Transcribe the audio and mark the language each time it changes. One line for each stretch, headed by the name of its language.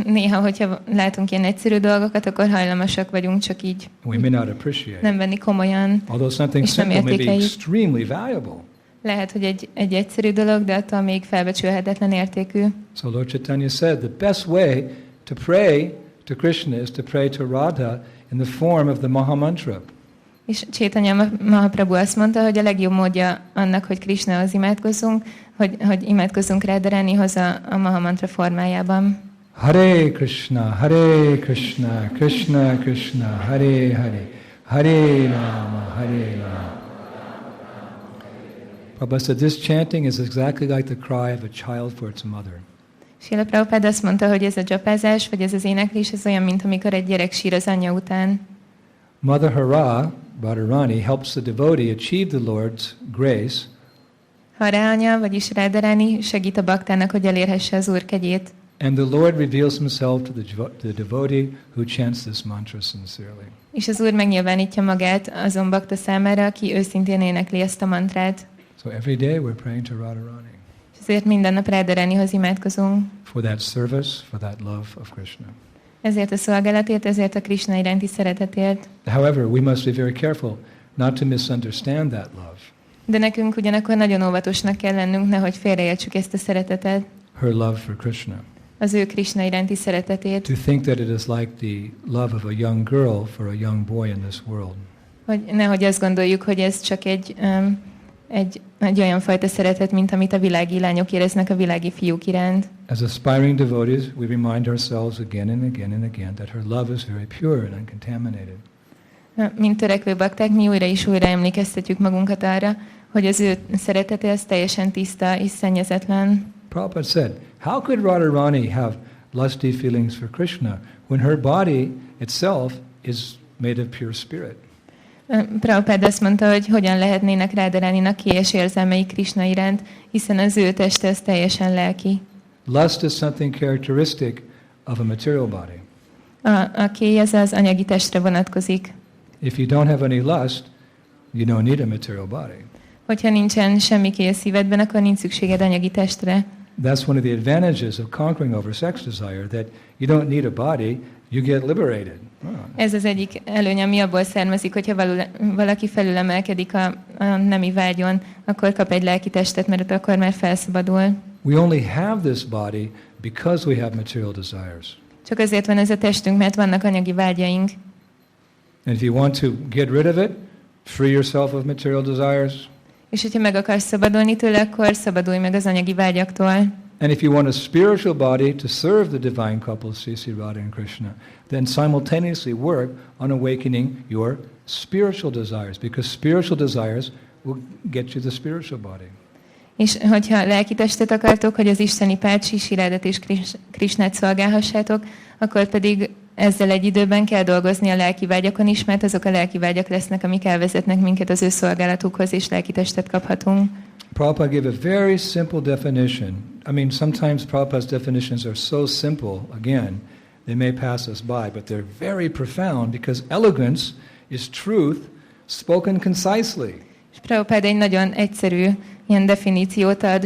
Hungarian: Hogyha látunk ilyen egyszerű dolgokat, akkor hajlamosak vagyunk csak így
English: We may not appreciate
Hungarian: nem venni komolyan,
English: although something
Hungarian: és nem
English: simple may be
Hungarian: értékeljük.
English: extremely valuable.
Hungarian: Lehet, hogy egy egyszerű dolog, de attól még felbecsülhetetlen értékű.
English: So Lord Chaitanya said the best way to pray to Krishna is to pray to Radha in the form of the Maha Mantra.
Hungarian: És Chaitanya Mahaprabhu azt mondta, hogy a legjobb módja annak, hogy Krishnahoz imádkozzunk, hogy imádkozzunk Radharanihoz a Maha Mantra formájában.
Sanskrit: Hare Krishna, Krishna Krishna, Hare Hare, Hare Rama, Hare Rama.
English: Prabhupada said this chanting is exactly like the cry of a child for its mother.
Hungarian: Srila Prabhupada azt mondta, hogy ez a dzsapázás, vagy ez az éneklés, ez olyan, mint amikor egy gyerek sír az anyja után.
English: Mother Hara, Radharani, helps the devotee achieve the Lord's grace.
Hungarian: Hara anya, vagyis Radharani segít a baktának, hogy elérhesse az Úr kegyét.
English: And the Lord reveals himself to the devotee who chants this mantra sincerely.
Hungarian: És az Úr megnyilvánítja magát azon bakta számára, aki őszintén énekli ezt a mantrát.
English: So every day we're praying to Radharani.
Hungarian: És ezért minden nap Radharanihoz imádkozunk.
English: For that service, for that love of Krishna.
Hungarian: Ezért a szolgálatért, ezért a Krishna iránti szeretetért.
English: However, we must be very careful not to misunderstand that love.
Hungarian: De nekünk ugyanakkor nagyon óvatosnak kell lennünk, nehogy félreértsük ezt a szeretetet.
English: Her love for Krishna.
Hungarian: Az ő Krishna iránti szeretetét.
English: To think that it is like the love of a young girl for a young boy in this world.
Hungarian: Hogy nehogy azt gondoljuk, hogy ez csak egy olyan fajta szeretet, mint amit a világi lányok éreznek a világi fiúk iránt.
English: As aspiring devotees, we remind ourselves again and again and again that her love is very pure and uncontaminated.
Hungarian: Mint törekvő bakták, mi újra és újra emlékeztetjük magunkat arra, hogy az ő szeretete az teljesen tiszta és szennyezetlen.
English: Prabhupada said, how could Radharani have lusty feelings for Krishna when her body itself is made of pure spirit?
Hungarian: Prabhupada azt mondta, hogy hogyan lehetnének Radharaninak kélyes érzelmei Krishna iránt, hiszen az ő teste az teljesen lelki.
English: Lust is something characteristic of a material body.
Hungarian: A kély az anyagi testre vonatkozik.
English: If you don't have any lust, you don't need a material body.
Hungarian: Hogyha nincsen semmi kély a szívedben, akkor nincs szükséged anyagi testre.
English: That's one of the advantages of conquering over sex desire, that you don't need a body, you get liberated.
Hungarian: Ez az egyik előny, ami abból származik, hogyha valaki felülemelkedik a nemi vágyon, akkor kap egy lelki testet, mert akkor már felszabadul.
English: We only have this body because we have material desires.
Hungarian: Csak azért van ez a testünk, mert vannak anyagi vágyaink.
English: And if you want to get rid of it, free yourself of material desires.
Hungarian: És hogyha meg akarsz szabadulni tőle, akkor szabadulj meg az anyagi vágyaktól.
English: And if you want a spiritual body to serve the divine couples, C.C. Radha and Krishna, then simultaneously work on awakening your spiritual desires, because spiritual desires will get you the spiritual body.
Hungarian: És hogyha lelki testet akartok, hogy az isteni párt, C.C. Radhat és Krishnát szolgálhassátok, akkor pedig ezzel egy időben kell dolgozni a lelki vágyakon is, mert azok a lelki vágyak lesznek, amik elvezetnek minket az ő szolgálatukhoz, és lelki testet kaphatunk.
English: Prabhupada gave a very simple definition. I mean, sometimes Prabhupada's definitions are so simple, again, they may pass us by, but they're very profound, because elegance is truth spoken concisely.
Hungarian: És Prabhupada egy nagyon egyszerű ilyen definíciót ad.